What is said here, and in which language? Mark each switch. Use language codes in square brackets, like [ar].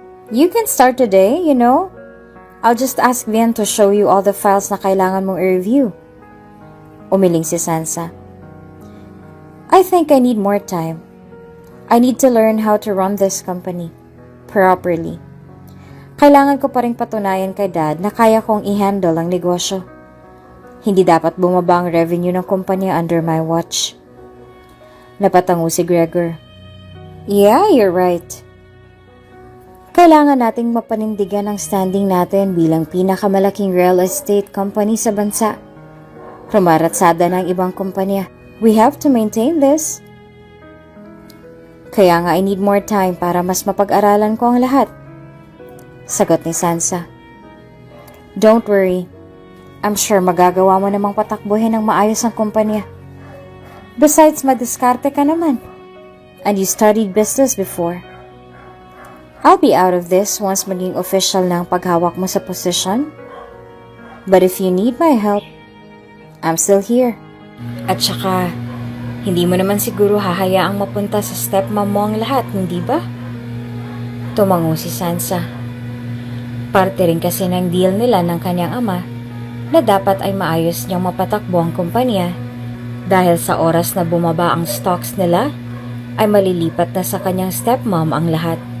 [en] You can start today, you know. I'll just ask Vian to show you all the files [tl] na kailangan mong i-review. Umiling si Sansa. [en] I think I need more time. I need to learn how to run this company properly. [tl] Kailangan ko pa rin patunayan kay Dad na kaya kong i-handle ang negosyo. Hindi dapat bumaba ang revenue ng kumpanya [en] under my watch. [tl] Napatango si Gregor. [en] Yeah, you're right. [tl] Kailangan nating mapanindigan ang standing natin bilang pinakamalaking real estate company sa bansa. Rumaratsada ng ibang kumpanya. [en] We have to maintain this. [tl] Kaya nga [en] I need more time [tl] para mas mapag-aralan ko ang lahat. Sagot ni Sansa. [en] Don't worry. I'm sure [tl] magagawa mo namang patakbuhin ng maayos ang kumpanya. Besides, madiskarte ka naman. [en] And you studied business before. I'll be out of this once [tl] maging official na ang paghawak mo sa posisyon. [en] But if you need my help, I'm still here. [tl] At saka, hindi mo naman siguro hahayaang mapunta sa stepmom mo ang lahat, hindi ba? Tumango si Sansa. Parte rin kasi ng deal nila ng kanyang ama na dapat ay maayos niyang mapatakbo ang kumpanya dahil sa oras na bumaba ang stocks nila ay malilipat na sa kanyang stepmom ang lahat.